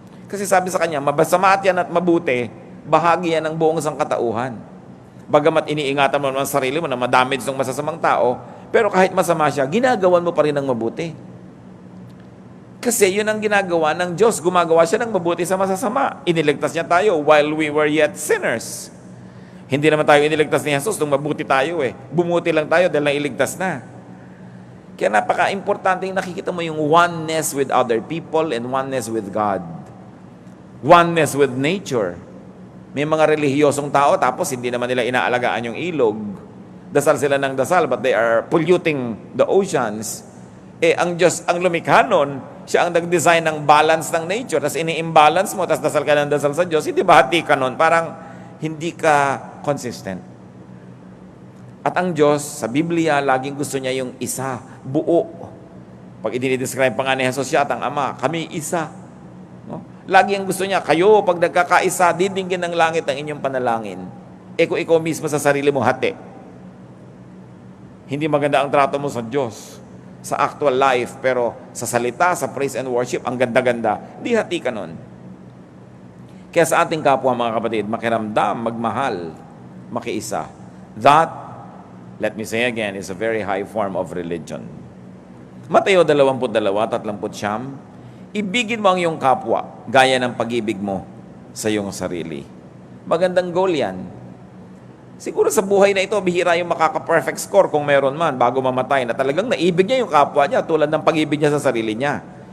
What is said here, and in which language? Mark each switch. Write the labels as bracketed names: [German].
[Filipino] Kasi sabi sa kanya, mabasama at yan at mabuti, bahagi yan ng buong sangkatauhan. Bagamat iniingatan mo naman ang sarili mo na madamage ng masasamang tao, pero kahit masama siya, ginagawan mo pa rin ng mabuti. Kasi yun ang ginagawa ng Diyos. Gumagawa siya ng mabuti sa masasama. Iniligtas niya tayo [English] while we were yet sinners. [Filipino] Hindi naman tayo iniligtas ni Jesus nung mabuti tayo eh. Bumuti lang tayo dahil nailigtas na. Kaya napaka-importante yung nakikita mo yung [English] oneness with other people and oneness with God. Oneness with nature. [Filipino] May mga relihiyosong tao tapos hindi naman nila inaalagaan yung ilog. Dasal sila ng dasal [English] but they are polluting the oceans. [Filipino] Ang Diyos, ang lumikha nun, siya ang nag-design ng balance ng nature. Tapos ini-imbalance mo, tapos dasal ka ng dasal sa Diyos, hindi ba hati ka nun? Parang hindi ka consistent. At ang Diyos, sa Biblia, laging gusto niya yung isa, buo. Pag i-describe pa nga ni Jesus siya at ang Ama, kami isa. No? Lagi ang gusto niya, kayo, pag nagkakaisa, didinggin ng langit ang inyong panalangin. Kung ikaw mismo sa sarili mo, hati. Hindi maganda ang trato mo sa Diyos sa actual life, pero sa salita, sa praise and worship, ang ganda-ganda, di hati ka nun. Kaya sa ating kapwa, mga kapatid, makiramdam, magmahal, makiisa. [English] That, let me say again, is a very high form of religion. [Filipino] Mateo 22:39, ibigin mo ang iyong kapwa, gaya ng pag-ibig mo sa iyong sarili. Magandang goal yan. Siguro sa buhay na ito, bihira yung makaka-perfect score kung meron man bago mamatay na talagang naibig niya yung kapwa niya tulad ng pag-ibig niya sa sarili niya.